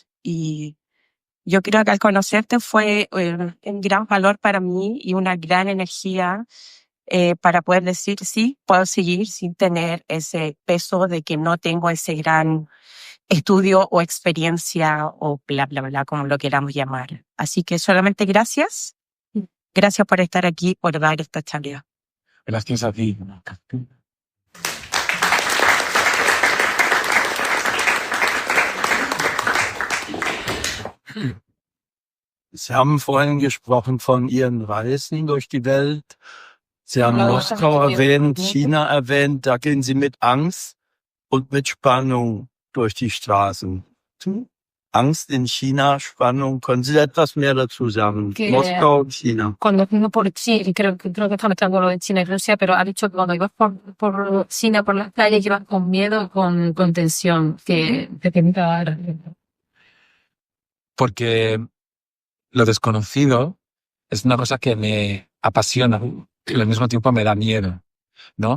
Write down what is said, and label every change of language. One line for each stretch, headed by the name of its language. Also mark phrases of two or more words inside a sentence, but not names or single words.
Spanish: Y yo creo que al conocerte fue un gran valor para mí y una gran energía para poder decir, sí, puedo seguir sin tener ese peso de que no tengo ese gran estudio o experiencia o bla, bla, bla, como lo queramos llamar. Así que solamente gracias. Gracias por estar aquí, por dar esta charla. Gracias a ti.
German: Sie haben vorhin gesprochen von Ihren Reisen durch die Welt. Sie haben Moskau erwähnt, China erwähnt. Da gehen Sie mit Angst und mit Spannung durch die Straßen. Angst in China, Spannung. Können Sie etwas mehr dazu sagen? Moskau und China.
Spanish: Cuando fuimos por China, creo que está mezclando lo de China y Rusia, pero ha dicho que cuando ibas por China, por las calles, ibas con miedo, con tensión, que te tenía. Porque lo desconocido es una cosa que me apasiona y al mismo tiempo me da miedo, ¿no?